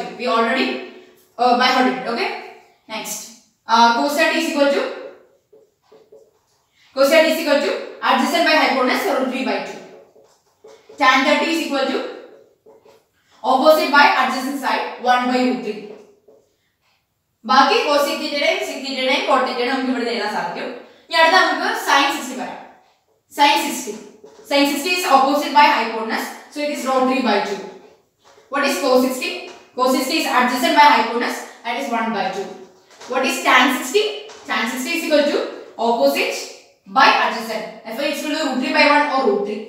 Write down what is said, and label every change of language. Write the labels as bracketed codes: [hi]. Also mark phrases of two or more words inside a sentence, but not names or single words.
[en] We already by heard it. Okay. Next, cos 30 is equal to adjacent by hypotenuse root 3 by 2. Tan 30 is equal to opposite by adjacent side 1 by root 3. [ml] ബാക്കി [en] cos theta sec theta cot theta [ml] നമുക്ക് ഇവിടെ എഴുതാൻ സാധിക്കും. ഇനി അടുത്ത നമുക്ക് sin 60 പറയാം. [en] Sin 60 is opposite by hypotenuse, so it is root 3 by 2. What is cos 60? Cos 60 is adjacent by hypotenuse, that is 1 by 2. What is tan 60? Tan 60 is equal to opposite by adjacent, therefore it is equal to root 3 by 1 or root 3.